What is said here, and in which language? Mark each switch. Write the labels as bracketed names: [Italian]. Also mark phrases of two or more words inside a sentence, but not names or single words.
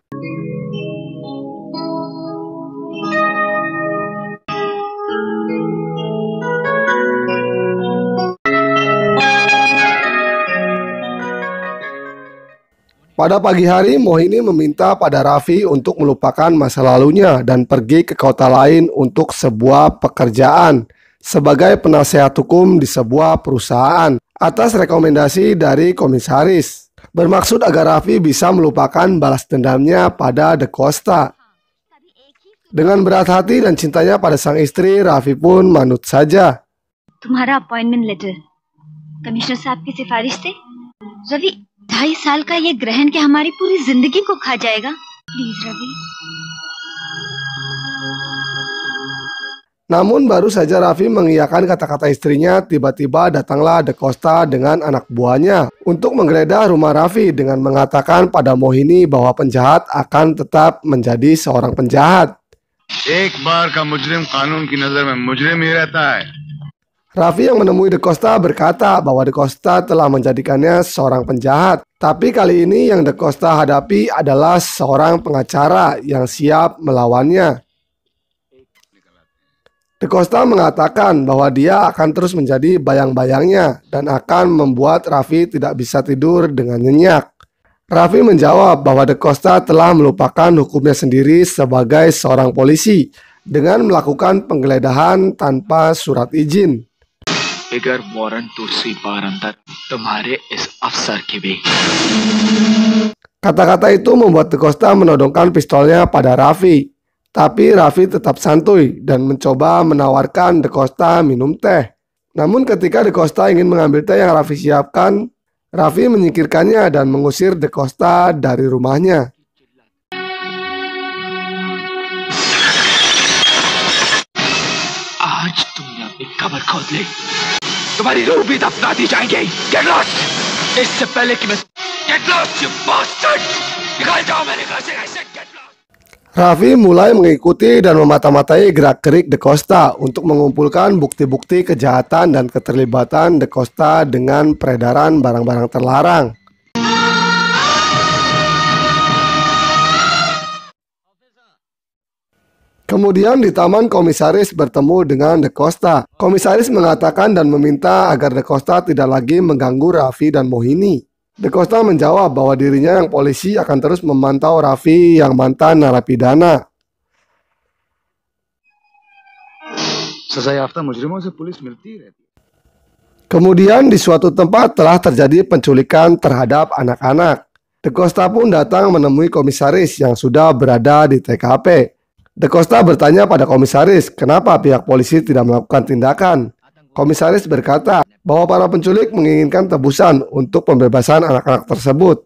[Indonesian] Pada pagi hari, Mohini meminta pada Raffi untuk melupakan masa lalunya dan pergi ke kota lain untuk sebuah pekerjaan sebagai penasehat hukum di sebuah perusahaan atas rekomendasi dari komisaris. Bermaksud agar Raffi bisa melupakan balas dendamnya pada DeCosta. Dengan berat hati dan cintanya pada sang istri, Raffi pun manut saja. [Hindi] तुम्हारा [English] appointment letter [Hindi] कमिश्नर साहब की सिफारिश से रवि 2.5 साल का ये ग्रहण के हमारी पूरी जिंदगी को खा जाएगा। प्लीज रवि। [Indonesian] Namun baru saja Raffi mengiyakan kata-kata istrinya, tiba-tiba datanglah DeCosta dengan anak buahnya untuk menggeledah rumah Raffi dengan mengatakan pada Mohini bahwa penjahat akan tetap menjadi seorang penjahat. [Hindi] एक बार का मुजरिम कानून की नजर में मुजरिम ही रहता है। [Indonesian] Raffi yang menemui De Costa berkata bahwa De Costa telah menjadikannya seorang penjahat. Tapi kali ini yang De Costa hadapi adalah seorang pengacara yang siap melawannya. De Costa mengatakan bahwa dia akan terus menjadi bayang-bayangnya dan akan membuat Raffi tidak bisa tidur dengan nyenyak. Raffi menjawab bahwa De Costa telah melupakan hukumnya sendiri sebagai seorang polisi dengan melakukan penggeledahan tanpa surat izin. [Hindi] बगैर वारंट दूसरी बार अंदर तुम्हारे इस अफसर के भी. [Indonesian] Kata-kata itu membuat De Costa menodongkan pistolnya pada Raffi. Tapi Raffi tetap santuy dan mencoba menawarkan De Costa minum teh. Namun ketika De Costa ingin mengambil teh yang Raffi siapkan, Raffi menyingkirkannya dan mengusir De Costa dari rumahnya. [Hindi] आज तुमने अपनी कब्र खोद ली, तुम्हारी रूह भी दफना दी जाएंगी. [English] Get lost! [Hindi] इससे पहले कि मैं [English] get lost, you bastard! [Hindi] निकाल जाओ मेरे घर से ऐसे. [English] Get lost! [Indonesian] Raffi mulai mengikuti dan memata-matai gerak-gerik De Costa untuk mengumpulkan bukti-bukti kejahatan dan keterlibatan De Costa dengan peredaran barang-barang terlarang. Kemudian di taman komisaris bertemu dengan De Costa. Komisaris mengatakan dan meminta agar De Costa tidak lagi mengganggu Raffi dan Mohini. De Costa menjawab bahwa dirinya yang polisi akan terus memantau Raffi yang mantan narapidana. [Hindi] सजायाफ्ता मुजरिमों से पुलिस मिलती रहती है. [Indonesian] Kemudian di suatu tempat telah terjadi penculikan terhadap anak-anak. De Costa pun datang menemui komisaris yang sudah berada di TKP. De Costa bertanya pada komisaris kenapa pihak polisi tidak melakukan tindakan. Komisaris berkata bahwa para penculik menginginkan tebusan untuk pembebasan anak-anak tersebut.